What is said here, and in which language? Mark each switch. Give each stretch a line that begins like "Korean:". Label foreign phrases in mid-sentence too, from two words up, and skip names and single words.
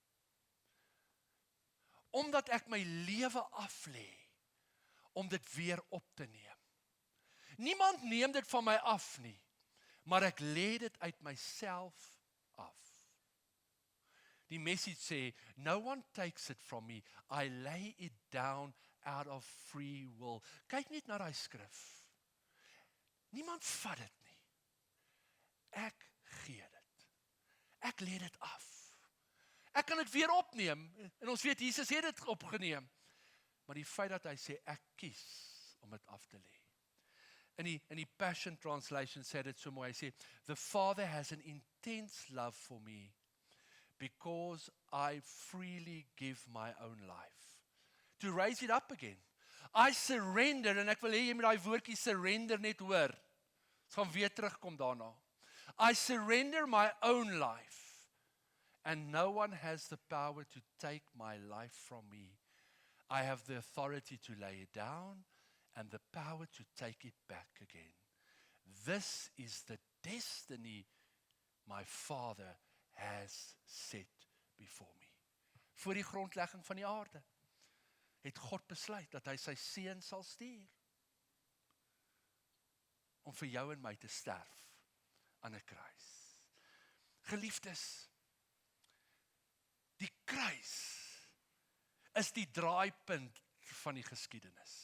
Afrikaans: Omdat ek my lewe aflê, om dit weer op te neem. Niemand neem dit van my af nie, maar ek lê dit uit myself af. Die message sê,
English: no one takes it from me, I lay it down out of free will.
Afrikaans: Kyk net na daai skrif. Niemand vat dit nie. Ek gee dit. Ek lê dit af. Ek kan dit weer opneem, en ons weet, Jesus het dit opgeneem. Maar die feit dat hy sê, ek kies om dit af te lê. In die Passion Translation sê dit so mooi, hy sê,
English: the Father has an intense love for me, because I freely give my own life. To raise it up again. I surrender,
Afrikaans: en ek wil hê jy met daai woordjie surrender net hoor. Ons gaan weer terugkom daarna.
English: I surrender my own life, and no one has the power to take my life from me. I have the authority to lay it down, and the power to take it back again. This is the destiny my Father has set before me.
Afrikaans: Voor die grondlegging van die aarde het God besluit dat hy sy seun sal stuur om vir jou en my te sterf aan 'n kruis. Geliefdes, die kruis is die draaipunt van die geskiedenis.